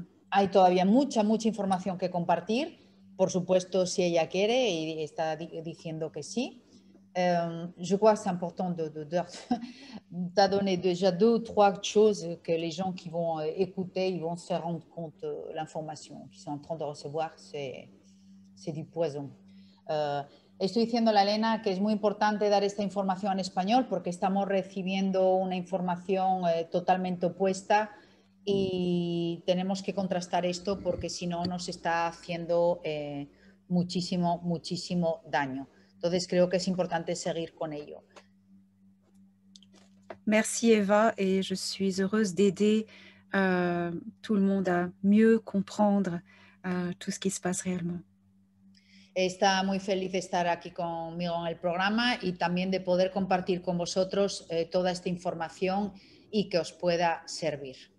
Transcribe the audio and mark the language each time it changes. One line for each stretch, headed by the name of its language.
Spanish: Hay todavía mucha información que compartir, por supuesto, si ella quiere y está diciendo que sí.
French: Je crois que c'est important de t'as donné déjà 2 ou 3 choses que les gens qui vont écouter, ils vont se rendre compte de l'information qu'ils sont en train de recevoir, c'est du poison.
Spanish: Estoy diciendo a Elena que es muy importante dar esta información en español porque estamos recibiendo una información totalmente opuesta y tenemos que contrastar esto porque si no nos está haciendo muchísimo daño. Entonces creo que es importante seguir con ello.
French: Merci Eva, et je suis heureuse d'aider tout le monde à mieux comprendre tout ce qui se passe réellement.
Spanish: Está muy feliz de estar aquí conmigo en el programa y también de poder compartir con vosotros toda esta información y que os pueda servir.